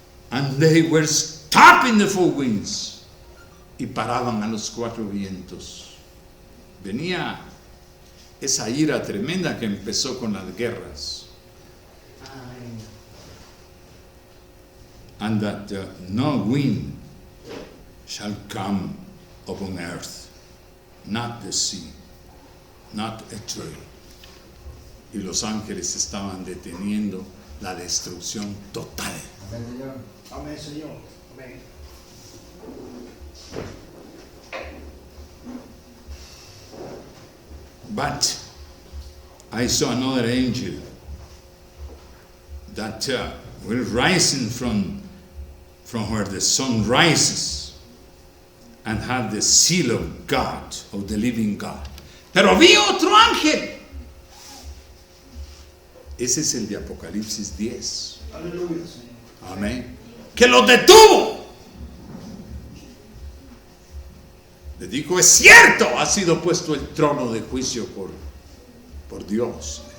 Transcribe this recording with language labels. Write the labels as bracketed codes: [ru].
[en] And they were stopping the 4 winds. [es] Y paraban a los 4 vientos. Venía esa ira tremenda que empezó con las guerras. Amén. [en] And that no wind shall come upon earth, not the sea, not a tree. [es] Y los ángeles estaban deteniendo la destrucción total. Amén, Señor. Amén. [en] But I saw another angel that was rising from where the sun rises and had the seal of God, of the living God. [es] Pero vi otro ángel. Ese es el de Apocalipsis 10. Aleluya, Señor. Amén. Que los detuvo Le dijo, es cierto, ha sido puesto el trono de juicio por Dios.